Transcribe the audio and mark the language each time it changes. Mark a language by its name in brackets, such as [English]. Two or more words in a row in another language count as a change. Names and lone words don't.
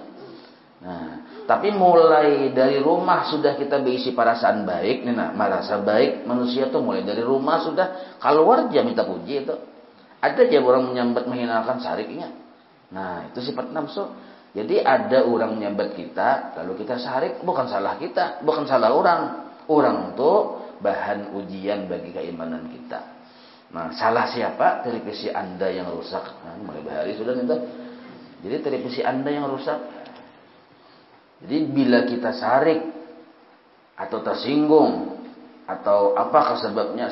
[Indonesian] Nah, tapi mulai dari rumah sudah kita berisi perasaan baik, nih nah, merasa baik manusia tuh mulai dari rumah sudah keluar aja minta puji itu. [Banjar] Ada aja orang menyambat menghinakan sariknya. [Indonesian] Nah, itu sifat nafsu. Jadi ada orang menyambat kita, lalu kita sarik, bukan salah kita, bukan salah orang. Orang itu bahan ujian bagi keimanan kita. Nah, salah siapa? Televisi Anda yang rusak. Nah, mulai bahari sudah minta. Jadi televisi Anda yang rusak. Jadi bila kita sarik atau tersinggung atau apakah sebabnya?